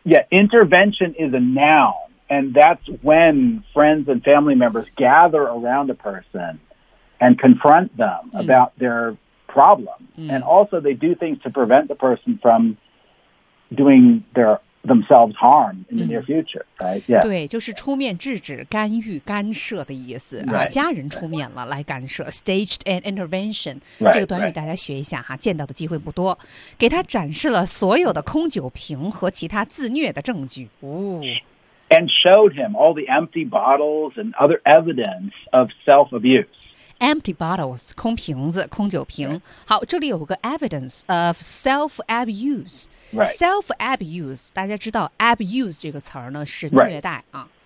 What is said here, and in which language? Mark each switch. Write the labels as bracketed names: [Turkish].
[English] Intervention is a noun, and that's when friends and family members gather around a person and confront them about their problem, and also they do things to prevent the person from doing themselves harm in the near future, right? Yeah. [Chinese] 对，就是出面制止、干预、干涉的意思、 [English] right. [Chinese] 啊。家人出面了、 [English] right. [Chinese] 来干涉 ， [English] staged an intervention、 right.。 [Chinese] 这个短语大家学一下哈、啊，见到的机会不多。给他展示了所有的空酒瓶和其他自虐的证据。 [English] And showed him all the empty bottles and other evidence of self abuse. Empty bottles, [Chinese] 空瓶子、空酒瓶。Right. 好，这里有个 [English] evidence of self abuse. Right. Self abuse, [Chinese] 大家知道 abuse 这个词儿呢是虐待啊。